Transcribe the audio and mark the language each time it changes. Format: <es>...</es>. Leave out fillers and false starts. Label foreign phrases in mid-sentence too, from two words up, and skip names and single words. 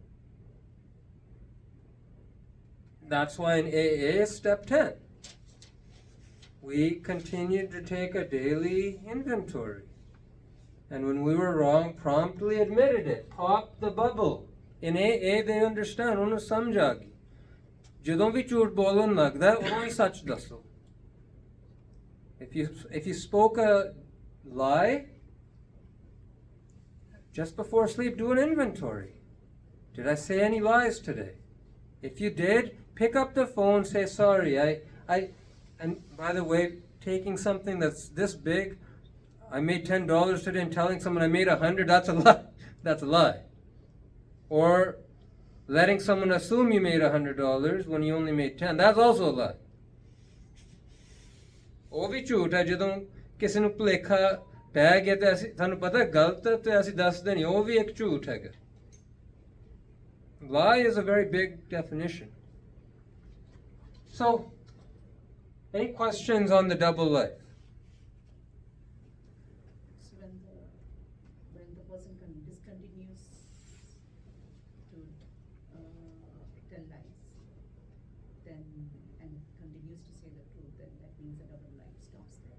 <en>That's why in AA is step 10. We continue to take a daily inventory. And when we were wrong, promptly admitted it. Pop the bubble. In AA, they understand.</en> <pa>ਉਹਨੂੰ ਸਮਝ ਆ ਗਈ. ਜਦੋਂ ਵੀ ਝੂਠ ਬੋਲਣ ਲੱਗਦਾ, ਉਦੋਂ ਹੀ ਸੱਚ ਦੱਸੋ.</pa> <en>If you spoke a lie, just before sleep, do an inventory. Did I say any lies today? If you did, pick up the phone, say, sorry, and by the way, taking something that's this big, I made $10 today, and telling someone I made 100, that's a lie. That's a lie. Or letting someone assume you made $100 when you only made 10, that's also a lie.</en> <pa>ਉਹ ਵੀ ਝੂਠ ਹੈ ਜਦੋਂ ਕਿਸੇ ਨੂੰ ਭੁਲੇਖਾ ਪੈ ਗਿਆ ਤੇ ਅਸੀਂ ਤੁਹਾਨੂੰ ਪਤਾ ਗਲਤ ਤੇ ਅਸੀਂ ਦੱਸਦੇ ਨਹੀਂ, ਉਹ ਵੀ ਇੱਕ ਝੂਠ ਹੈਗਾ.</pa> <en>Lie is a very big definition. So, any questions on the double life? So when the person discontinues to tell lies, then and continues to say the truth, then that means the double life stops there.</en>